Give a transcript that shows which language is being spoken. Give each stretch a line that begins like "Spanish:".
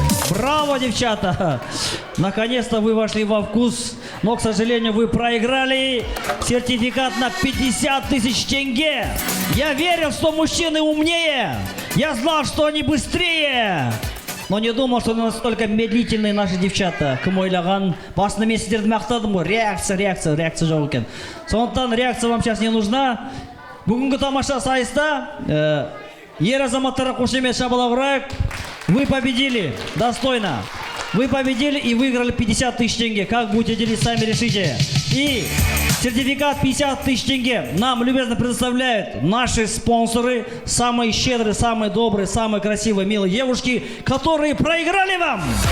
Russian: Браво, девчата! Наконец-то вы вошли во вкус, но, к сожалению, вы проиграли сертификат на 50 тысяч тенге. Я верил, что мужчины умнее. Я знал, что они быстрее. Но не думал, что настолько медлительные наши девчата.
Kazakh: Кім ойлаған, басында мен сіздерді мақтадым ғой. Реакция жоқ екен. Сондықтан
Russian: реакция вам сейчас не нужна.
Kazakh: Бүгінгі тамаша сайыста ер азаматтарға қошемет шабыла ұрайық.
Russian: Вы победили достойно. Вы победили и выиграли 50 тысяч тенге. Как будете делить, сами решите. И сертификат 50 тысяч тенге нам любезно предоставляют наши спонсоры. Самые щедрые, самые добрые, самые красивые, милые девушки, которые проиграли вам.